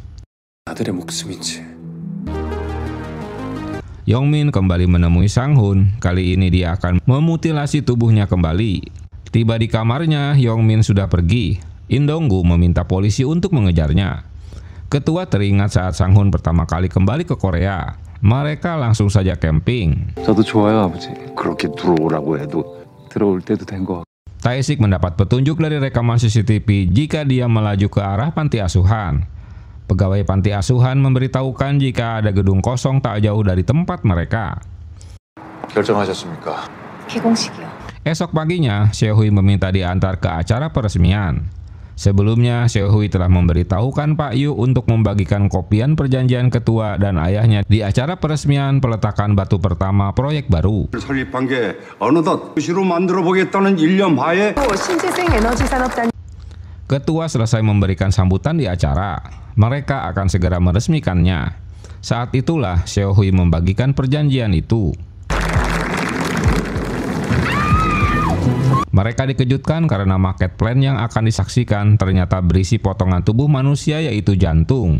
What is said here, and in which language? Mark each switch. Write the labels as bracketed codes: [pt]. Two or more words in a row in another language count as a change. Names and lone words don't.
[id] Yongmin kembali menemui Sang-hun. Kali ini dia akan memutilasi tubuhnya kembali. Tiba di kamarnya, Yongmin sudah pergi. In Dong-gu meminta polisi untuk mengejarnya. Ketua teringat saat Sang-hun pertama kali kembali ke Korea. Mereka langsung saja camping. [ko] 저도 좋아요, 아버지. 그렇게 들어오라고 해도 들어올 때도 된 거. [id] Tae-sik mendapat petunjuk dari rekaman CCTV jika dia melaju ke arah panti asuhan. Pegawai panti asuhan memberitahukan jika ada gedung kosong tak jauh dari tempat mereka. [ko] 결정하셨습니까? 개공식이요. [id] Esok paginya, Seo-hui meminta diantar ke acara peresmian. Sebelumnya, Seo-hui telah memberitahukan Pak Yu untuk membagikan kopian perjanjian ketua dan ayahnya di acara peresmian peletakan batu pertama proyek baru. [ko] 설립한 게 어느덧 도시로 만들어 보겠다는 일념 하에 신재생 에너지 산업단. [id] Ketua selesai memberikan sambutan di acara. Mereka akan segera meresmikannya. Saat itulah Seo-hui membagikan perjanjian itu. Mereka dikejutkan karena [en] market plan [id] yang akan disaksikan ternyata berisi potongan tubuh manusia yaitu jantung.